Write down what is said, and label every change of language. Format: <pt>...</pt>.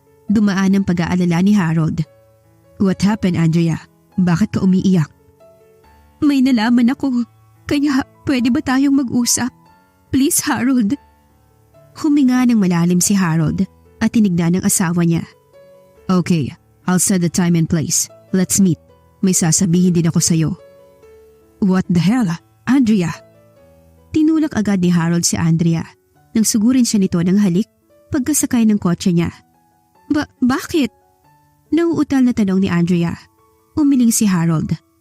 <tl>Dumaan ang pag-aalala ni Harold.</tl> <en>"What happened, Andrea?</en> <tl>Bakit ka umiiyak?" "May nalaman ako, kaya pwede ba tayong mag-usap?"</tl> <en>Please, Harold.</en> <tl>Huminga ng malalim si Harold at tinignan ng asawa niya.</tl> <en>Okay, I'll set the time and place. Let's meet.</en> <tl>May sasabihin din ako sa'yo.</tl> <en>What the hell, Andrea?</en> <tl>Tinulak agad ni Harold si Andrea nang sugurin siya nito ng halik pagkasakay ng kotse niya. Bakit? Nauutal na tanong ni Andrea. Umiling si Harold.</tl>